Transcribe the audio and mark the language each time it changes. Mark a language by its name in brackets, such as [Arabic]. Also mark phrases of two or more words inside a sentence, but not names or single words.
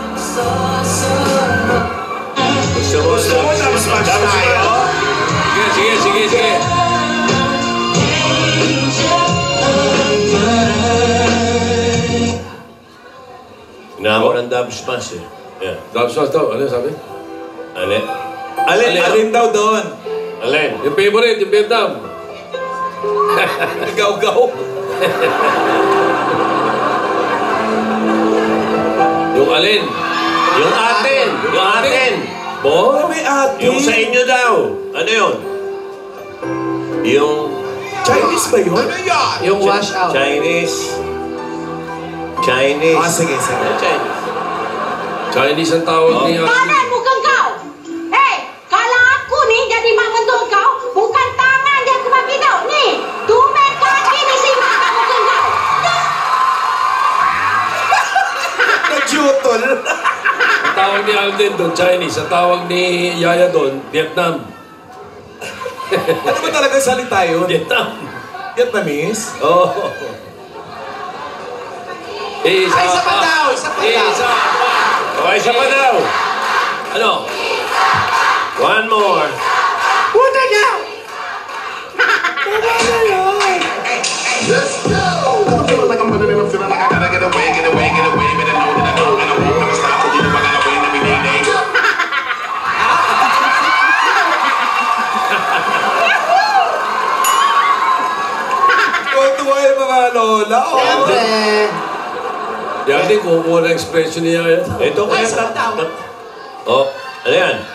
[Filipino] Gusto mo tapos match tayo? Sige. Hinahamon ang [English] dub smash [Filipino] eh. Yeah. Dub smash daw. Ano sabi? Alin daw doon? Alin? Yung favorite, yung Vietnam. Gaw-gaw. Yung alin? Yung atin! Yung atin! Bo? May atin. Yung sa inyo daw. Ano yun? Yung... Chinese ba yun? Yung wash out. Chinese. Ah, sige. Chinese. Chinese ang tawag niya. [Malay] Tangan bukan kau. Kalau aku ni jadi mak mentua kau, bukan tangan dia aku bagi kau. Ni, tumit kaki ni si mak kat muka kau. [Filipino] Nag-jutol. Ang tawag ni Alden doon, Chinese. Ang tawag ni Yaya doon, Vietnam. Ano ba talaga salita yun? Vietnam. Vietnamese? Oh. Isa pa daw. Okay, isa pa daw. Ano? [English] One more. [Filipino] Puta niya! [English] Let's go! I feel like I'm running and I'm feeling like I gotta get away. But I know that I don't, and I won't never stop. So you know I gotta win every day. [Filipino] Tuwa yung mga lola. Siyempre. Yan din, kumukuha ng expression niya. Ito kaya Oh, ano yan?